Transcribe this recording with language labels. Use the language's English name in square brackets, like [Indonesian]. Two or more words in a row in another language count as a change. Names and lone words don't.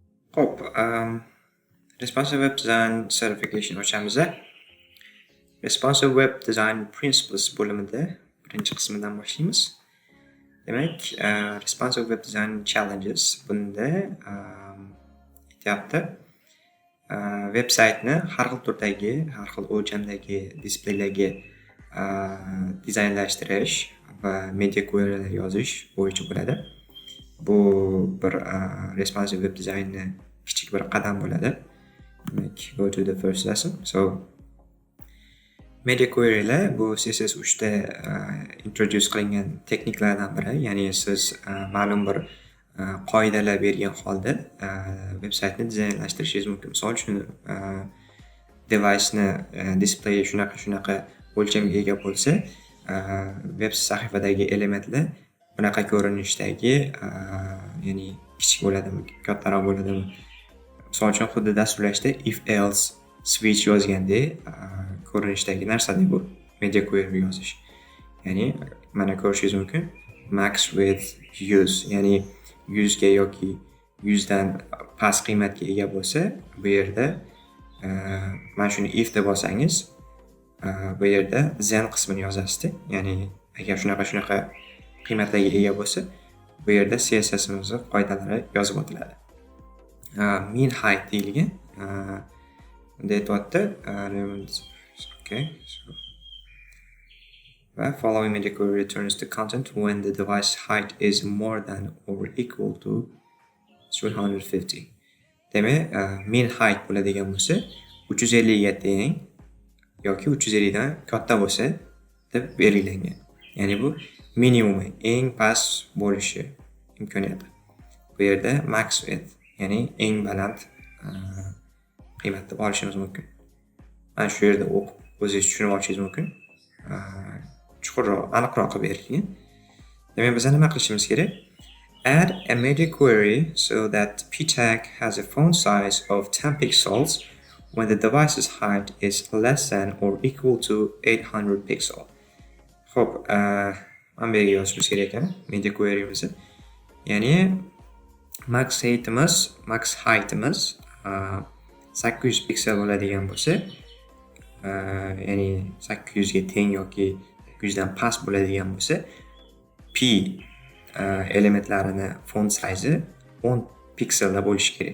[Uzbek] Xo'p, [English] responsive web design certification ochamiz. Responsive web design principles [Uzbek] bo'limida birinchi qismidan boshlaymiz. Demak, [English] responsive web design challenges [Uzbek] bunda aytyapti. Veb-saytni har xil turdagi, har xil o'lchamdagi displeylarga dizaynlashtirish va media query'lar yozish bo'yicha bo'ladi. Bu bir [English] responsive web designni [Uzbek] kichik bir qadam bo'ladi. Demak, [English] go to the first lesson. [Uzbek] So, [English] media query'lar [Uzbek] bu CSS3 da introduce qilingan texniklardan biri. Ya'ni siz ma'lum bir qoidalar bergan holda veb-saytni dizaynlashtirishingiz mumkin. Misol uchun, device'ni display shunaqa o'lchamga ega bo'lsa, web sahifadagi elementlar bunaqa ko'rinishdagi, ya'ni kichik bo'ladimi, kattaroq bo'ladimi? Misol uchun, xuddi dasturlashda [English] if else switch [Uzbek] yozgandek ko'rinishdagi narsadek bu media query yozish. Ya'ni mana ko'rishingiz mumkin. [English] Max with [Uzbek] 100, ya'ni 100 ga yoki 100 dan past qiymatga ega bo'lsa, bu yerda mana shuni if deb olsangiz, bu yerda then qismini yozasiz. Ya'ni agar shunaqa qiymatlarga ega bo'lsa, bu yerda CSS'imizning qoidalari yozib o'tiladi. [English] Mean height [Uzbek] deyilgan. Bunda aytyapti, [English] okay. So, following media query returns the content when the device height is more than or equal to 350. [Uzbek] Demak, [English] mean height [Uzbek] bo'ladigan bo'lsa, 350 ga teng yoki 350 dan katta bo'lsa deb belgilangan. Ya'ni bu minimum, eng past bo'lishi imkoniyati. Bu yerda [English] max width, [Uzbek] ya'ni eng baland qiymat deb olishimiz mumkin. Mana shu yerda o'zingiz tushunib olishingiz mumkin. Chuqurroq, aniqroq qilib berilgan. Demak, biz nima qilishimiz kerak? [English] Add a media query so that p tag has a font size of 10 pixels when the device's height is less than or equal to 800 pixels. [Uzbek] Xo'p, mana bu yerga yozishimiz kerak ekan [English] media query'imizni. [Uzbek] Ya'ni [English] max height'imiz [Uzbek] 800 piksel bo'ladigan bo'lsa, ya'ni 800 ga teng yoki 800 dan past bo'ladigan bo'lsa, p elementlarini [English] font size [Uzbek] 10 pikselda bo'lishi kerak.